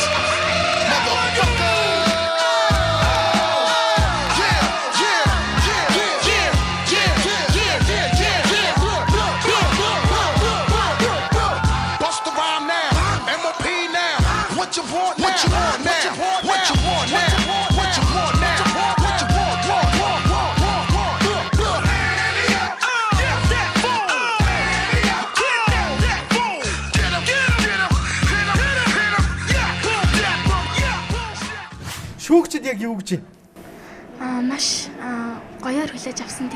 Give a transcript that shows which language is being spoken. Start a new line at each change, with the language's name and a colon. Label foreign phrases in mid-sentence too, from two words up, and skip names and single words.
English: Motherfucker. Bust the rhyme now. MOP now. What you want now? What you want now? What you want now? What you want now? What you want?
Mongolian: Шүүгчд яг юу гэж байна? Маш гоёор хүлээж авсан.